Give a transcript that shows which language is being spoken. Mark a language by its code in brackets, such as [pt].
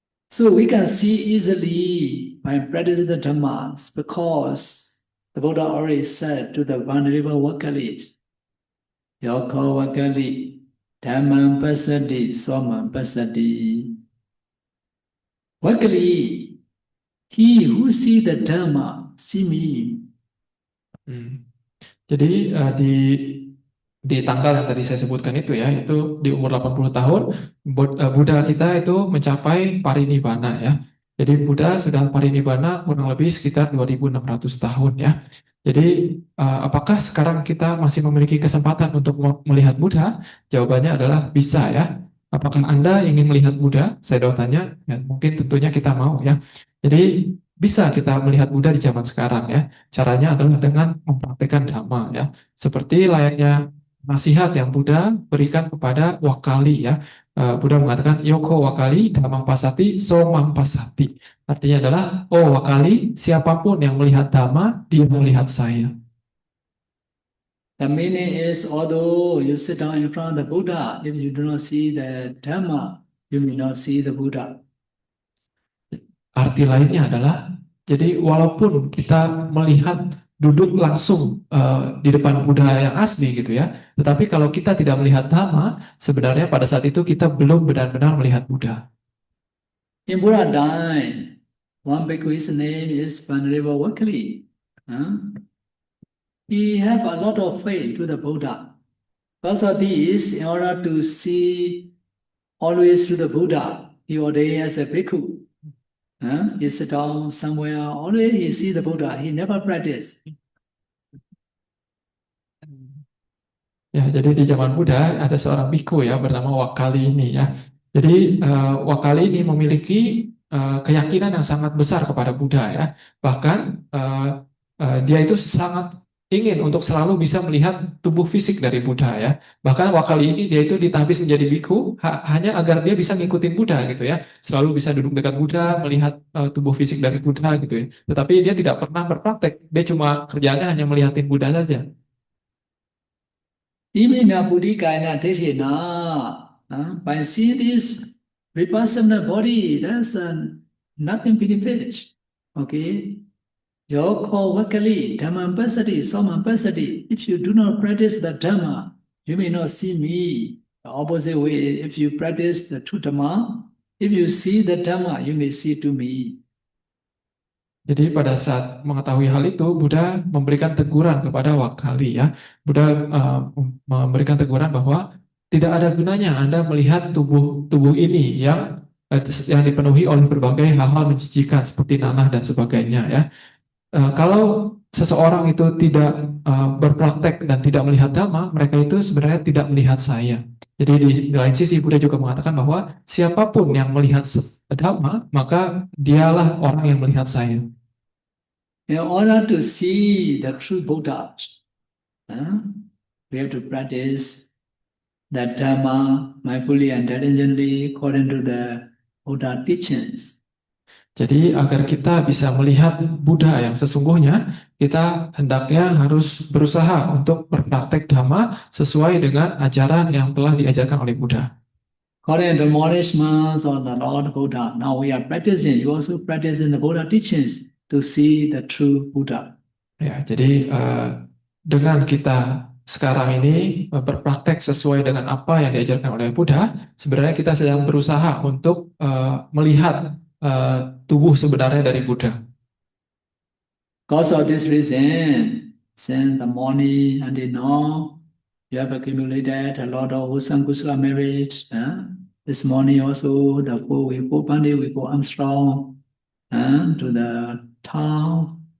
[en] So we can see easily by practicing the Dhammas because the Buddha already said to the Venerable Vakkalis, [pi] Yoko Vakkali, Dhammam Pasati, Somam Pasati. [en] Vakkali, he who see the Dhamma, see me. [id] Jadi di tanggal yang tadi saya sebutkan itu ya, itu di umur 80 tahun Buddha kita itu mencapai parinibbana ya. Jadi Buddha sudah parinibbana kurang lebih sekitar 2600 tahun ya. Jadi apakah sekarang kita masih memiliki kesempatan untuk melihat Buddha? Jawabannya adalah bisa ya. Apakah Anda ingin melihat Buddha? Saya doa tanya, ya, mungkin tentunya kita mau ya. Jadi bisa kita melihat Buddha di zaman sekarang ya. Caranya adalah dengan mempraktekkan Dhamma ya. Seperti layaknya nasihat yang Buddha berikan kepada Wakali ya. Buddha mengatakan [pi] Yoko Wakali Dhammam Pasati Somam Pasati. [id] Artinya adalah oh Wakali, siapapun yang melihat Dhamma, dia melihat saya. [en] The meaning is, although you sit down in front of the Buddha, if you do not see the Dhamma, you may not see the Buddha. [id] Arti lainnya adalah, jadi walaupun kita melihat duduk langsung di depan Buddha yang asli gitu ya, tetapi kalau kita tidak melihat Dhamma, sebenarnya pada saat itu kita belum benar-benar melihat Buddha. [en] In Buddha time, one bhikkhu, his name is Venerable Vakali. He have a lot of faith to the Buddha. Because of this, in order to see always to the Buddha, he ordained as a bhikkhu. He sit down somewhere, always he see the Buddha. He never practice. [id] Ya, jadi di zaman Buddha ada seorang biku ya bernama Wakali ini ya. Jadi Wakali ini memiliki keyakinan yang sangat besar kepada Buddha ya. Bahkan dia itu sangat ingin untuk selalu bisa melihat tubuh fisik dari Buddha ya. Bahkan Wakali ini dia itu ditahbis menjadi biku hanya agar dia bisa ngikutin Buddha gitu ya. Selalu bisa duduk dekat Buddha, melihat tubuh fisik dari Buddha gitu ya. Tetapi dia tidak pernah berpraktek. Dia cuma kerjaannya hanya melihatin Buddha saja. [pi] Imina Buddhikaya Dithina, [en] by seeing this vipassana body, there's nothing benefit. Okay? [pi] Yoko Vakali, Dhammam Pasati, Somam Pasati. [en] If you do not practice the Dhamma, you may not see me. The opposite way, if you practice the true Dhamma, if you see the Dhamma, you may see to me. [id] Jadi pada saat mengetahui hal itu, Buddha memberikan teguran kepada Wakali ya. Buddha memberikan teguran bahwa tidak ada gunanya Anda melihat tubuh ini yang dipenuhi oleh berbagai hal-hal menjijikan seperti nanah dan sebagainya ya. Kalau seseorang itu tidak berpraktek dan tidak melihat Dhamma, mereka itu sebenarnya tidak melihat saya. Jadi di lain sisi Buddha juga mengatakan bahwa siapapun yang melihat Dhamma, maka dialah orang yang melihat saya. [en] In order to see the true Buddha, we have to practice the Dhamma mindfully and diligently according to the Buddha teachings. [id] Jadi agar kita bisa melihat Buddha yang sesungguhnya, kita hendaknya harus berusaha untuk berpraktek Dhamma sesuai dengan ajaran yang telah diajarkan oleh Buddha. [en] According to the acknowledgements of the Lord Buddha, now we are practicing. You also practicing the Buddha teachings to see the true Buddha. [id] Ya, jadi dengan kita sekarang ini berpraktek sesuai dengan apa yang diajarkan oleh Buddha, sebenarnya kita sedang berusaha untuk melihat tubuh sebenarnya dari Buddha. [en] Because of this reason, since the morning until now, you have accumulated a lot of wholesome kusala merit. This morning also, we go Pandit, we go Armstrong to the town.